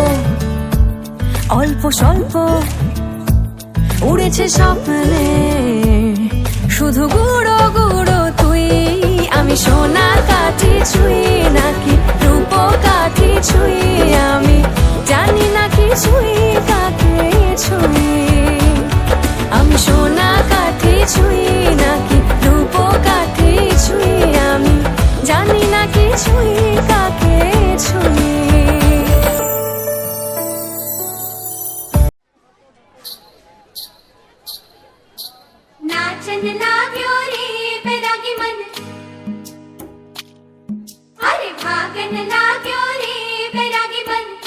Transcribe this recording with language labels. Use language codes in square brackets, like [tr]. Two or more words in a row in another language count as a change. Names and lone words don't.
[bn] অল্প স্বল্প উড়েছে স্বপ্নে শুধু গুঁড়ো গুঁড়ো তুই আমি সোনা কাঠি ছুঁই নাকি রূপ কাঠি ছুঁই আমি জানি না কি ছুঁই কাকে ছুঁই আমি সোনা কাঠি ছুঁই নাকি রূপ কাঠি ছুঁই আমি জানি না কি ছুঁই কাকে ছুঁই [ne] नाचन लाग्यो रे बैरागी मन अरे भागन लाग्यो रे बैरागी मन